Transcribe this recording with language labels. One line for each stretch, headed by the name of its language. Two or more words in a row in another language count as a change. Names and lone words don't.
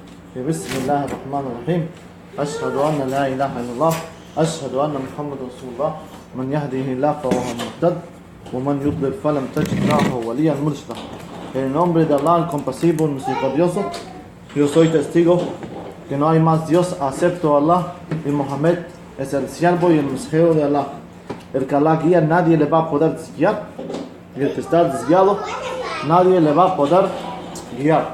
Arabic: بسم الله الرحمن الرحيم أشهد أن لا إله إلا الله أشهد أن محمد رسول الله من يهده الله فهو المهتد ومن يضلل فلن تجد له وليا مرشدا.
Spanish: En el nombre de Allah, el compasivo, el misericordioso, yo soy testigo que no hay más Dios excepto Allah, y Mohammed es el siervo y el mensajero de Allah. El que Allah guía, nadie le va a poder desguiar, y el que está desguiado, nadie le va a poder guiar.